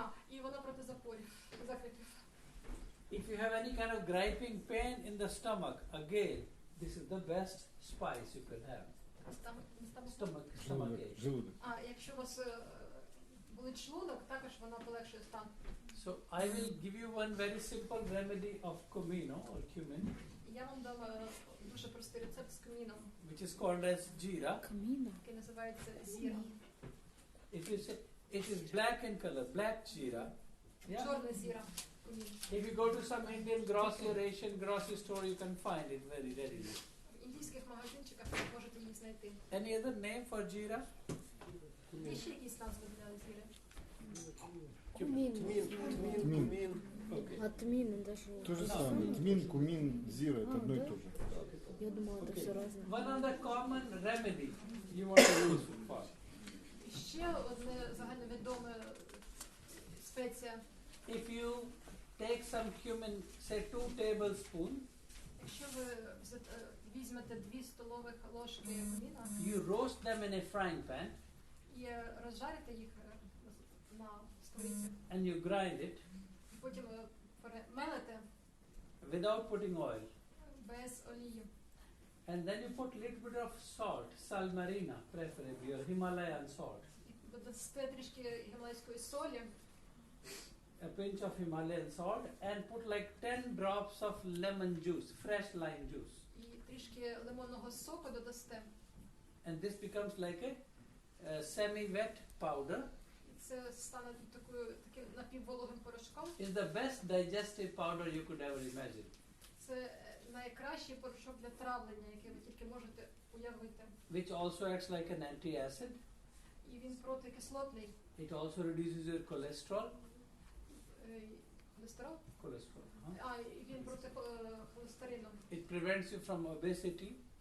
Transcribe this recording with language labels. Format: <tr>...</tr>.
<uk>І вона проти запорів, закритів.</uk> <en>If you have any kind of griping pain in the stomach, again, this is the best spice you can have. Stomachache.</en> <ru>Желудок.</ru> <uk>Якщо у вас болить шлунок, також вона полегшує стан.</uk> <en>So I will give you one very simple remedy of comino or cumin,</en> <uk>Я вам дала дуже простий рецепт з куміном,</uk> <en>which is called as jeera.</en> <uk>який називається зіра.</uk> <en>It is black in color, black jeera. Yeah.</en> <uk>Чорна зіра. Кумін.</uk> <en>If you go to some Indian grocery or Asian grocery store, you can find it very readily.</en> <uk>В індійських магазинчиках ви можете її знайти.</uk> <en>Any other name for jeera?</en> <uk>Є ще якісь назви для зіри?</uk> <ru>Тмин, кумин.</ru> <en>Okay.</en> <ru>А тмин даже То же то самое. Тмин, кумин, зира, это одно и да? то же. Я думала, это все разное.</ru> <en>One other common remedy you want to use for.</en> <uk>І ще одне загальновідоме спеція.</uk> <en>If you take some cumin, say 2 tablespoons,</en> <uk>Якщо ви візьмете 2 столових ложки куміна</uk> <en>you roast them in a frying pan</en> <uk>і розжарите їх на сковорідці,</uk> <en>and you grind it</en> <uk>і потім перемелите</uk> <en>without putting oil.</en> <uk>без олії.</uk> <en>And then you put a little bit of salt, sal marina preferably, or Himalayan salt.</en> <uk>І додасте трішки гімалайської солі,</uk> <en>A pinch of Himalayan salt and put like 10 drops of lemon juice, fresh lime juice.</en> <uk>і трішки лимонного соку додасте.</uk> <en>And this becomes like a semi-wet powder.</en> <uk>І це стане таким напіввологим порошком.</uk> <en>Is the best digestive powder you could ever imagine.</en> <uk>Це найкращий порошок для травлення, який ви тільки можете уявити.</uk> <en>Which also acts like an anti-acid.</en> <uk>І він протикислотний.</uk> <en>It also reduces your cholesterol.</en> <uk>Холестерол?</uk> <en>Cholesterol.</en> <uk>А, і він проти холестерину.</uk> <en>It prevents you from obesity.</en>